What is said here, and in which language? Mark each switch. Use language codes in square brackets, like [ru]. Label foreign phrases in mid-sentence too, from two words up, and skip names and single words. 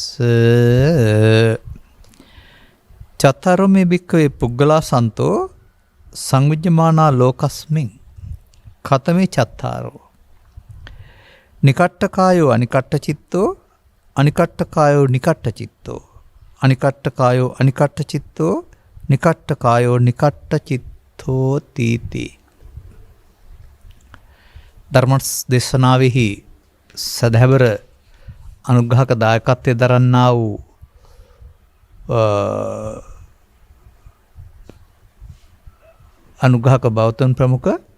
[pi] චතරමේ භික්ඛවේ පුග්ගලා සන්තෝ සංවිජ්ජමානා ලෝකස්මින් කතමේ චත්තාරෝ නිකට්ඨකායෝ අනිකට්ඨචිත්තෝ අනිකට්ඨකායෝ නිකට්ඨචිත්තෝ අනිකට්ඨකායෝ අනිකට්ඨචිත්තෝ නිකට්ඨකායෝ නිකට්ඨචිත්තෝ තීති. [si] ධර්ම දේශනාවෙහි සදහැවර අනුග්‍රහක දායකත්වයේ දරන්නා වූ අනුග්‍රහක බෞද්ධ ප්‍රමුඛ